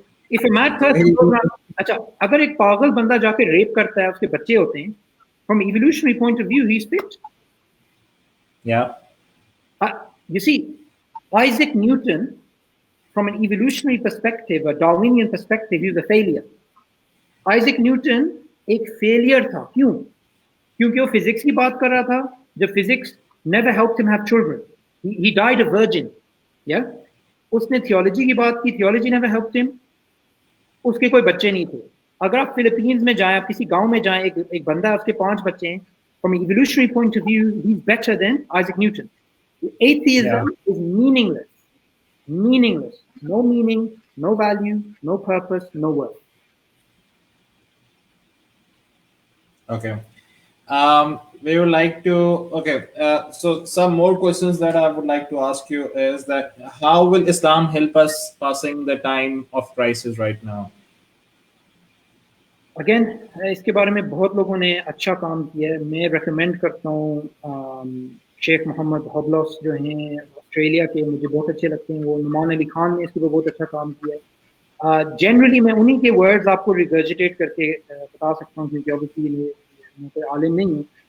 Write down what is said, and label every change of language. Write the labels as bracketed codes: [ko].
[en] If a mad person goes around, [hi] अच्छा अगर एक पागल बंदा जाके रेप करता है, उसके बच्चे होते हैं, [en] from evolutionary point of view he's fit. Yeah. You see, Isaac Newton, from an evolutionary perspective, a Darwinian perspective, he was a failure. [hi] Isaac Newton एक failure था. क्यों? क्योंकि वो physics की बात कर रहा था, जब [en] physics never helped him have children. He died a virgin. Yeah? [hi] उसने theology की बात की, [en] theology never helped him. [hi] उसके कोई बच्चे नहीं थे. अगर आप फिलीपींस में जाएं, आप किसी गांव में जाएं, एक बंदा है, उसके 5 बच्चे हैं. [en] From an evolutionary point of view, he's better than Isaac Newton. Yeah. Atheism is meaningless. Meaningless. No meaning, no value, no purpose, no worth. Okay. We would like to. Okay. So some more questions that I would like to ask you is that how will Islam help us passing the time of crisis right now? [hi] Again इसके बारे में बहुत लोगों ने अच्छा काम किया है. मैं रेकमेंड करता हूँ शेख मोहम्मद हॉबलॉस जो हैं ऑस्ट्रेलिया के, मुझे बहुत अच्छे लगते हैं वो. नुमान अली खान ने इसके ऊपर बहुत अच्छा काम किया है. जनरली मैं उन्हीं के वर्ड्स आपको रिगर्जिटेट करके बता सकता हूँ क्योंकि ऑब्वियसली मैं कोई आलिम नहीं हूँ.